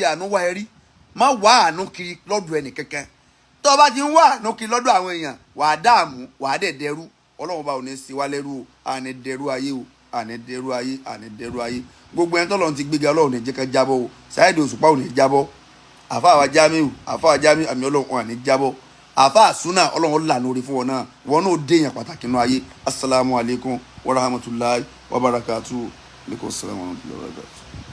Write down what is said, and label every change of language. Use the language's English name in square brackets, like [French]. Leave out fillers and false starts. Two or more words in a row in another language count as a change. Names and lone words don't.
[Yoruba] àánú wá ẹ rí má wá àánú kiri lọ́dọ̀ ẹnì kankan tó bá ti ń wá àánú kiri lọ́dọ̀ àwọn èèyàn wàá dààmú wàá dẹ̀ dẹrú ọlọ́run bá ò ní sí wa lẹ́rú o àní dẹrú ayé o àní dẹrú ayé àní dẹrú ayé gbogbo ẹni tọ́lọ́run ti gbéga ọlọ́run ní jẹ́ ká jábọ́ o Saheed Osupa ò ní jábọ́ àfa àwa Jamiu àmì ọlọ́run àní jábọ́ àfa àsúnà ọlọ́run lànà orí fún wọn náà wọn náà déyàn pàtàkì nínú ayé [Arabic] السلام عليكم ورحمة الله وبركاته. عليكم السلام ورحمة الله وبركاته.